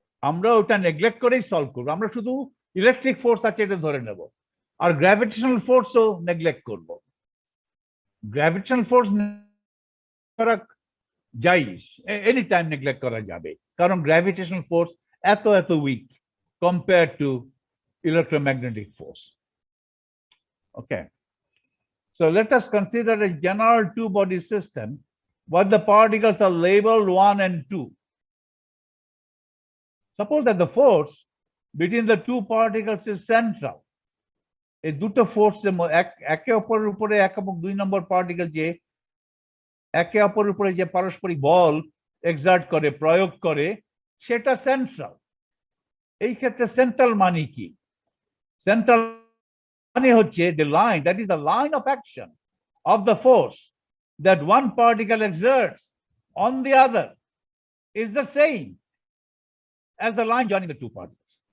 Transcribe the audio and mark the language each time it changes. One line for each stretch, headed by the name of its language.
Bangla: আমরা ওটা নেগলেক্ট করেই সলভ করবো। আমরা শুধু ইলেকট্রিক ফোর্স আছে এটা ধরে নেব, আর গ্র্যাভিটেশনাল ফোর্সও নেগলেক্ট করব। গ্র্যাভিটেশনাল ফোর্স করা যাই, এনি টাইম নেগলেক্ট করা যাবে, কারণ গ্র্যাভিটেশনাল ফোর্স এত week compare to electromagnetic force.
English: Okay, so let us consider a general two-body system where the particles are labeled 1 and 2. Suppose that the force between the two particles is central.
Bangla: এই দুটো force একে অপরের উপরে 1 এবং 2 নম্বর particle যে একে অপরের উপরে যে পারস্পরিক বল এক্সার্ট করে, প্রয়োগ করে, সেটা সেন্ট্রাল। এই ক্ষেত্রে সেন্ট্রাল মানে কি? সেন্ট্রাল মানে হচ্ছে
English: the line, that is the line of action of the force that one particle exerts on the other is the same as the line joining the two particles.